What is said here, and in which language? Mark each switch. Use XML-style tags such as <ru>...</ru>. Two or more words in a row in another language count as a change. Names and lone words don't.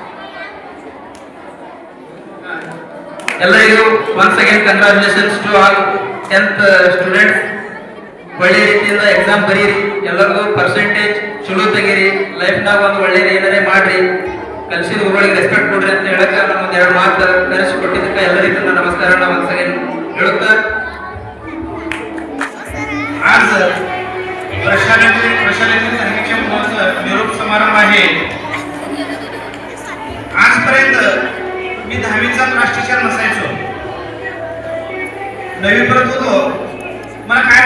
<en>ಎಲ್ಲರಿಗೂ once again congratulations to all 10th students.</en> <kn>ಒಳ್ಳೆ ರೀತಿಯಿಂದ ಎಕ್ಸಾಮ್ ಬರೀರಿ, ಎಲ್ಲರಿಗೂ ಪರ್ಸೆಂಟೇಜ್ ಚಲೋ ತೆಗೀರಿ, ಲೈಫ್ನಾಗ ಒಂದು ಒಳ್ಳೇದು ಏನಾರೇ ಮಾಡ್ರಿ, ಕಲಿಸಿದ ಗುರುಗಳಿಗೆ ರೆಸ್ಪೆಕ್ಟ್ ಕೊಡ್ರಿ ಅಂತ ಹೇಳಕ್ಕೆ ನಮ್ಮೊಂದು 2 ಮಾತು ಕರೆಸಿಕೊಟ್ಟಿದ್ದಕ್ಕೆ ಎಲ್ಲರಿಗೂ ನನ್ನ ನಮಸ್ಕಾರನ</kn> <en>once again</en> <kn>ಹೇಳುತ್ತಾ,</kn> <mr>आज प्रशालेतील दहावीच्या मुलांचा निरोप समारंभ आहे. आजपर्यंत मी 10वीचा</mr> <en>class teacher</en> <mr>नसायचो, 9वी परत होतो, मला काय</mr>